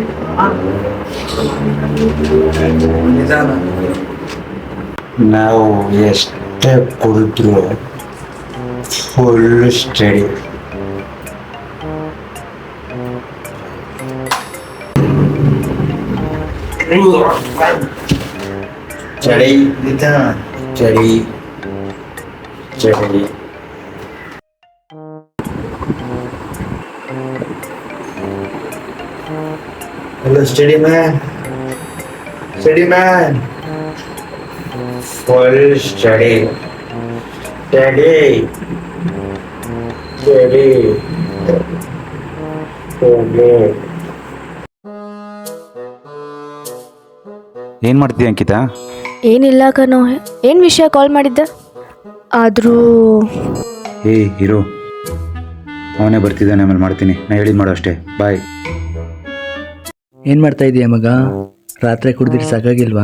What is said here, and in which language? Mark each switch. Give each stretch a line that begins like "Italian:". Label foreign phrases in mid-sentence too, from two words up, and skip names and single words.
Kannada: ನಾವು ಎಷ್ಟೇ ಕುಡಿದ್ರು
English: full steady.
Kannada: ಚಳಿ ಚಳಿ ಚಳಿ.
English: Hello, steady man. Steady man. Full steady. Steady. Steady. Steady.
Kannada: ಏನು ಮಾಡ್ತೀಯ ಅಂಕಿತಾ? ಏನಿಲ್ಲ ಕಣೋ. ಏನು ವಿಷಯ ಕಾಲ್ ಮಾಡಿದ್ದೆ? ಆದರೂ ಇರು, ಅವನೇ ಬರ್ತಿದ್ದಾನೆ, ಆಮೇಲೆ ಮಾಡ್ತೀನಿ. ನಾ ಹೇಳಿದ್ ಮಾಡು ಅಷ್ಟೇ. ಬಾಯ್. ಏನು ಮಾಡ್ತಾ ಇದೀಯ ಮಗ? ರಾತ್ರಿ ಕುಡ್ದಿಟ್ಟು ಸಾಕಾಗಿಲ್ವಾ?